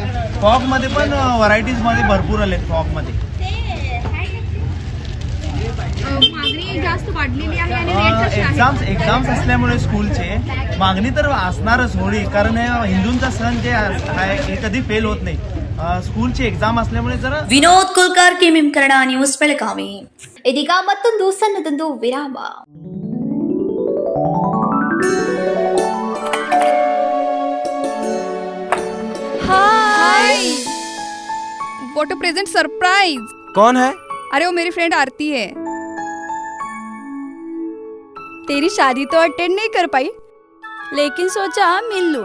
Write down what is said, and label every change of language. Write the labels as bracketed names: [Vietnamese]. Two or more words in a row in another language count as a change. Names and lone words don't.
[Marathi] फॉगमध्ये पण व्हरायटीजमध्ये भरपूर आले. फॉगमध्ये मागणी जास्त वाढलेली आहे आणि रेट कसे आहेत? एक्झाम्स असल्यामुळे स्कूलचे मागणी तर असणारच होळी, कारण हिंदूंचा सण जे आहे हे कधी फेल होत नाही. स्कूलचे एक्झाम असल्यामुळे जरा. [Kannada] ವಿನೋದ್ ಕುಲ್ಕರ್ ಕೆಎಂಎಂ ಕನ್ನಡ ನ್ಯೂಸ್ ಬೆಳಗಾವಿ. ಇದೀಗ ಮತ್ತೊಂದು ಸಣ್ಣದೊಂದು ವಿರಾಮ. [English] Hi, what a present surprise. [Hindi] कौन है? अरे वो मेरी फ्रेंड आरती है. तेरी शादी तो अटेंड नहीं कर पाई, लेकिन सोचा मिल लूं.